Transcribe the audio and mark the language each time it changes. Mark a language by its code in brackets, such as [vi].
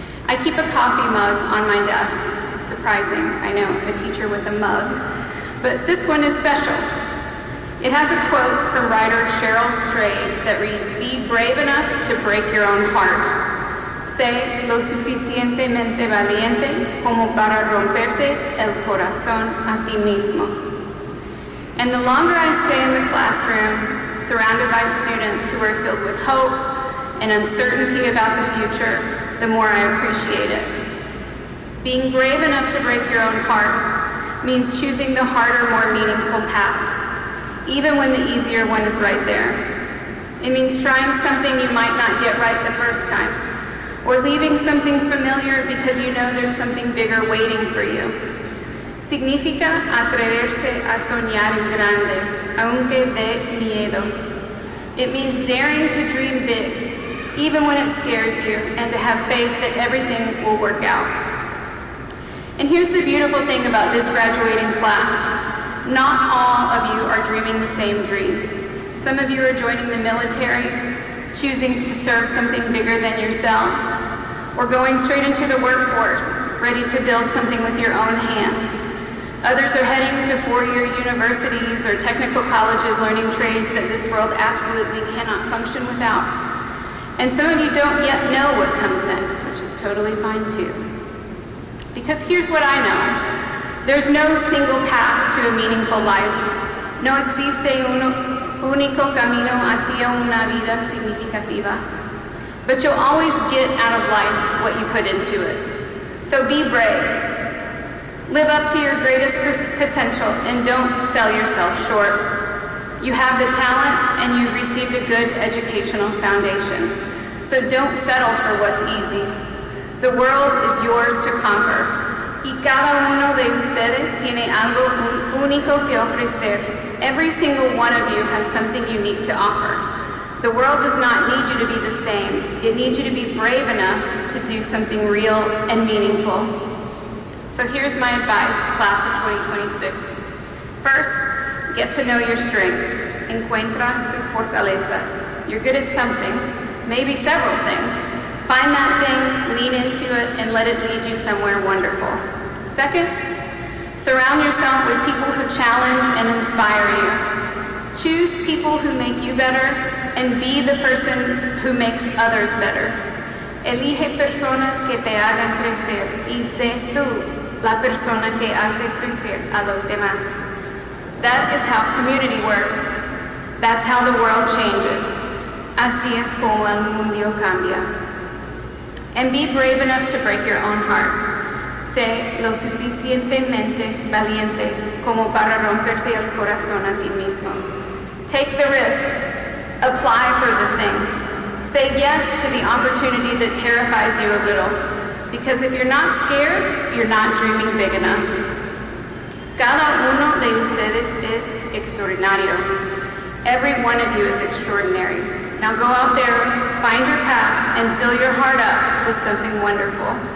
[en] I keep a coffee mug on my desk. Surprising, I know, a teacher with a mug. But this one is special. It has a quote from writer Cheryl Strayed that reads, "Be brave enough to break your own heart. [es] Sé lo suficientemente valiente como para romperte el corazón a ti mismo." [en] And the longer I stay in the classroom, surrounded by students who are filled with hope and uncertainty about the future, the more I appreciate it. Being brave enough to break your own heart means choosing the harder, more meaningful path, even when the easier one is right there. It means trying something you might not get right the first time, or leaving something familiar because you know there's something bigger waiting for you. [es] Significa atreverse a soñar en grande, aunque dé miedo. [en] It means daring to dream big, even when it scares you, and to have faith that everything will work out. And here's the beautiful thing about this graduating class. Not all of you are dreaming the same dream. Some of you are joining the military, choosing to serve something bigger than yourselves, or going straight into the workforce, ready to build something with your own hands. Others are heading to four-year universities or technical colleges learning trades that this world absolutely cannot function without. And some of you don't yet know what comes next, which is totally fine too. Because here's what I know. There's no single path to a meaningful life. [es] No existe un único camino hacia una vida significativa. [en] But you'll always get out of life what you put into it. So be brave. Live up to your greatest potential and don't sell yourself short. You have the talent and you've received a good educational foundation. So don't settle for what's easy. The world is yours to conquer. [es] Y cada uno de ustedes tiene algo único que ofrecer. [en] Every single one of you has something unique to offer. The world does not need you to be the same. It needs you to be brave enough to do something real and meaningful. So here's my advice, class of 2026. First, get to know your strengths. [es] Encuentra tus fortalezas. [en] You're good at something, maybe several things. Find that thing, lean into it, and let it lead you somewhere wonderful. Second, surround yourself with people who challenge and inspire you. Choose people who make you better and be the person who makes others better. [es] Elige personas que te hagan crecer y sé tú la persona que hace crecer a los demás. [en] That is how community works. That's how the world changes. [es] Así es como el mundo cambia. [en] And be brave enough to break your own heart. [es] Sé lo suficientemente valiente como para romperte el corazón a ti mismo. [en] Take the risk. Apply for the thing. Say yes to the opportunity that terrifies you a little. Because if you're not scared, you're not dreaming big enough. [es] Cada uno de ustedes es extraordinario. [en] Every one of you is extraordinary. Now go out there, find your path, and fill your heart up with something wonderful.